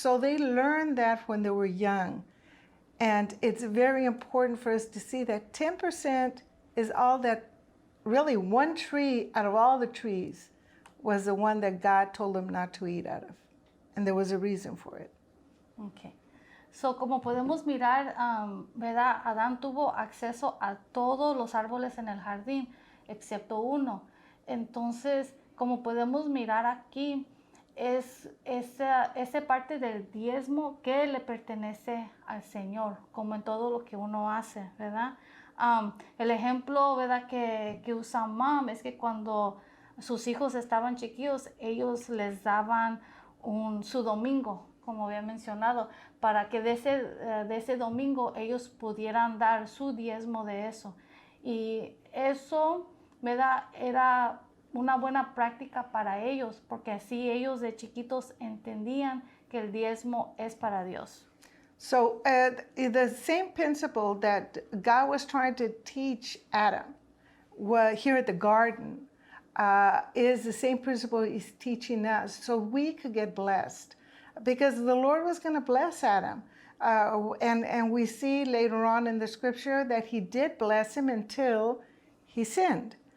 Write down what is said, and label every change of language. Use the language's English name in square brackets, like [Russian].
[English] So they learned that when they were young. And it's very important for us to see that 10% is all that, really one tree out of all the trees was the one that God told them not to eat out of. And there was a reason for it. Okay. [Spanish] So, como podemos mirar, ¿verdad? Adán tuvo acceso a todos los árboles en el jardín, excepto uno. Entonces, como podemos mirar aquí, es esa parte del diezmo que le pertenece al Señor, como en todo lo que uno hace, ¿verdad? El ejemplo, ¿verdad? que usa Mom es que cuando sus hijos estaban chiquillos, ellos les daban su domingo, como había mencionado, para que de ese domingo ellos pudieran dar su diezmo de eso. Y eso, ¿verdad? Era una buena práctica para ellos, porque así ellos de chiquitos entendían que el diezmo es para Dios. [English] So the same principle that God was trying to teach Adam here at the garden is the same principle he's teaching us, so we could get blessed. Because the Lord was going to bless Adam. And we see later on in the scripture that he did bless him until he sinned.